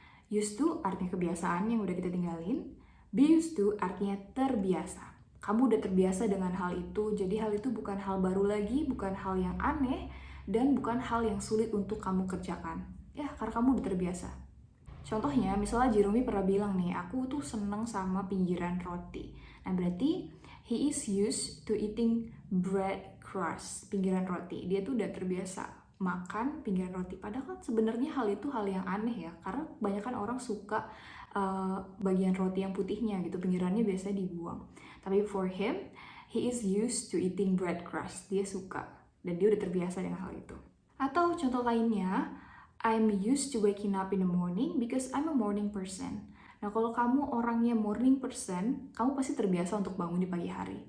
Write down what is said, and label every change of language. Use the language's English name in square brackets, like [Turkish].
[Indonesian] Used to artinya kebiasaan yang udah kita tinggalin. Be used to artinya terbiasa. Kamu udah terbiasa dengan hal itu, jadi hal itu bukan hal baru lagi, bukan hal yang aneh, dan bukan hal yang sulit untuk kamu kerjakan. Ya, karena kamu udah terbiasa. Contohnya, misalnya Jeremy pernah bilang nih, aku tuh seneng sama pinggiran roti. Nah, berarti [English] he is used to eating bread crust, [Indonesian] pinggiran roti. Dia tuh udah terbiasa makan pinggiran roti. Padahal kan sebenarnya hal itu hal yang aneh ya, karena kebanyakan orang suka bagian roti yang putihnya gitu, pinggirannya biasanya dibuang. Tapi [English] for him, he is used to eating bread crust. [Indonesian] Dia suka dan dia udah terbiasa dengan hal itu. Atau contoh lainnya, [English] I'm used to waking up in the morning because I'm a morning person. [Indonesian] Nah, kalau kamu orangnya morning person, kamu pasti terbiasa untuk bangun di pagi hari.